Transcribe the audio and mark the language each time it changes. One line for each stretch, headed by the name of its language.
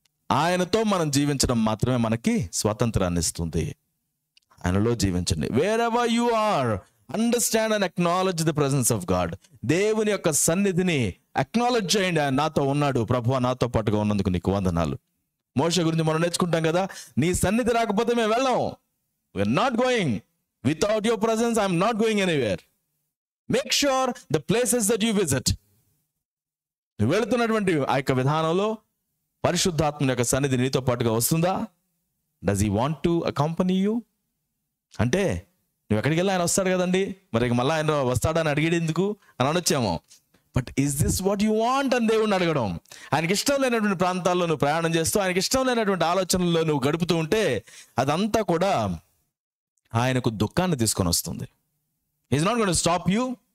Telugu: ఆయనతో మనం జీవించడం మాత్రమే మనకి స్వాతంత్రాన్ని ఇస్తుంది. ఆయనలో జీవించండి.
English: Wherever you are, understand and acknowledge the presence of God.
Telugu: దేవుని యొక్క సన్నిధిని అక్నాలెడ్జ్ చేయండి. ఆయన నాతో ఉన్నాడు, ప్రభువా నాతో పాటుగా ఉన్నందుకు నీకు వందనాలు. మోషే గురించి మనం నేర్చుకుంటాం కదా, నీ సన్నిధి రాకపోతే మేము వెళ్ళాం.
English: We're not going. Without your presence, I'm not going anywhere. Make sure the places that you visit,
Telugu: నువ్వు వెళుతున్నటువంటి ఆ యొక్క విధానంలో పరిశుద్ధాత్మ యొక్క సన్నిధి నీతో పాటుగా వస్తుందా?
English: Does he want to accompany you?
Telugu: అంటే నువ్వు ఎక్కడికి వెళ్ళి ఆయన వస్తాడు కదండి, మరి మళ్ళీ ఆయన వస్తాడని అడిగేది ఎందుకు అని అనొచ్చాము.
English: but is this what you want
Telugu: అని దేవుడిని అడగడం. ఆయనకి ఇష్టం లేనటువంటి ప్రాంతాల్లో నువ్వు ప్రయాణం చేస్తూ, ఆయనకి ఇష్టం లేనటువంటి ఆలోచనల్లో నువ్వు గడుపుతూ ఉంటే అదంతా కూడా ఆయనకు దుఃఖాన్ని తీసుకొని వస్తుంది.
English: Is not going to stop you.